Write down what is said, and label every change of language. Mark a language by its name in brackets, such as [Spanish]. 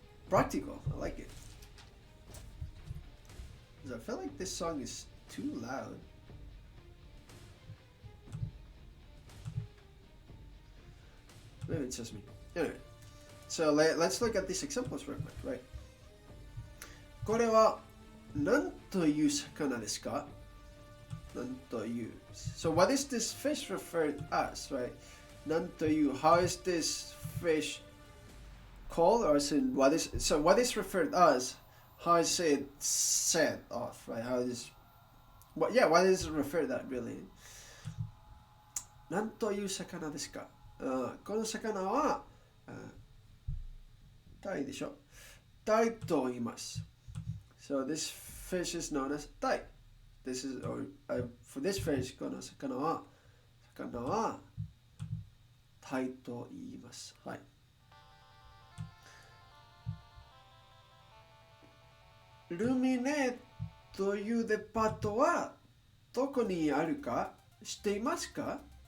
[English] Practical, I like it. I feel like this song is too loud. Maybe it's just me. Anyway, so let's look at these examples real quick, right? [Japanese] これは何という魚ですか? 何という. [English] So what is this fish referred as, right? [Japanese] 何という. [English] How is this fish called, or as in what is referred as? How is it said off, right? How is what is it referred at really? [Japanese] 何という魚ですか?この魚はタイでしょ。タイと言います。 [English] So this fish is known as tai. This is for this fish [Japanese] この魚はタイと言います。はい。ルミネというデパートはどこにあるか知っていますか?